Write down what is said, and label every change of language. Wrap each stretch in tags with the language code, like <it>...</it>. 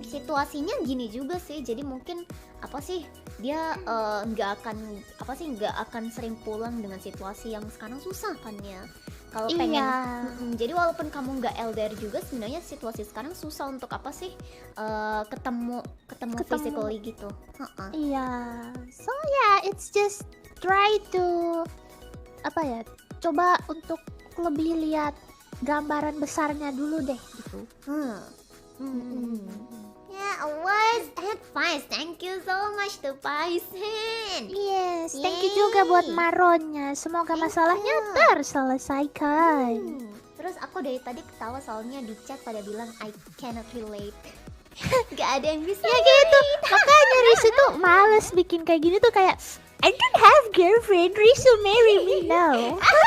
<id>Situasinya gini juga sih, jadi mungkin apa sih dia nggak akan sering pulang dengan situasi yang sekarang susah kan ya. Kalau pengen, Iya. jadi walaupun kamu nggak LDR juga, sebenarnya situasi sekarang susah untuk apa sih ketemu physically gitu. Iya.</id> <en>So yeah, it's just try to</en> <id>apa ya? Coba untuk lebih lihat gambaran besarnya dulu deh gitu.</id> <en>Yeah, words advice. Thank you so much to Paisen. Yes, thank you</en> <id>juga buat</id> <en>Maronnya.</en> <id>Semoga masalahnya terselesaikan. Terus aku dari tadi ketawa soalnya di chat pada bilang</id> <en>I cannot relate.</en> <id>Gak ada yang bisa. Ya gitu. Makanya Risu tuh males bikin kayak gini tuh kayak</id> <en>I don't have girlfriend, Risu marry me now.</en>